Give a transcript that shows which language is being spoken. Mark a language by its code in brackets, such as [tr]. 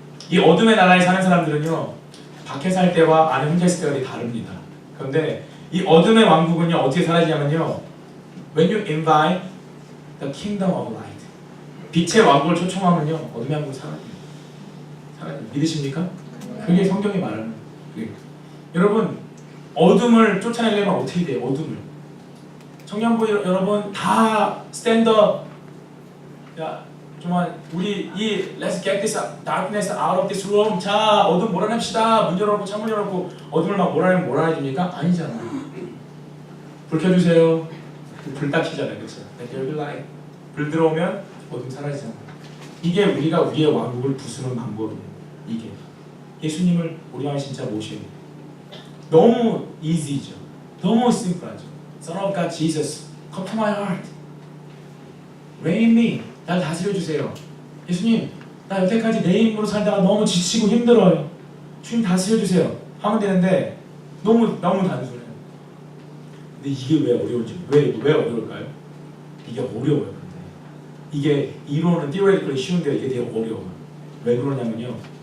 [ko] 이 어둠의 나라에 사는 사람들은요. 밖에 살 때와 안에 혼자 있을 때가 되게 다릅니다. 그런데 이 어둠의 왕국은요. 어떻게 사라지냐면요. [en] When you invite the kingdom of light. [ko] 빛의 왕국을 초청하면요. 어둠의 왕국이 사라집니다. 믿으십니까? 그게 성경이 말하는 거예요. 여러분 어둠을 쫓아내려면 어떻게 돼요? 어둠을 청년부 여러분 다 스탠드업. 야 정말 우리 이 [en] Let's get this darkness out of this room. [ko] 자 어둠 몰아냅시다. 문 열어놓고 창문 열어놓고 어둠을 막 몰아내면 몰아내줍니까? 아니잖아요. 불 켜주세요. 불 딱 켜잖아요. 그렇죠? [en] There be light. [ko] 불 들어오면 어둠 사라지잖아요. 이게 우리가 우리의 왕국을 부수는 방법이에요. 이게 예수님을 우리 안에 진짜 모셔야 돼요. 너무 easy죠. 너무 심플하죠. [en] Son of God Jesus, come to my heart. Reign in me. [ko] 날 다스려 주세요. 예수님, 나 여태까지 내 힘으로 살다가 너무 지치고 힘들어요. 주님 다스려 주세요. 하면 되는데 너무 단순해요. 근데 이게 왜 어려운지 왜 어려울까요? 이게 어려워요. 근데 이게 이론은 theoretically 쉬운데 이게 되게 어려워요. 왜 그러냐면요.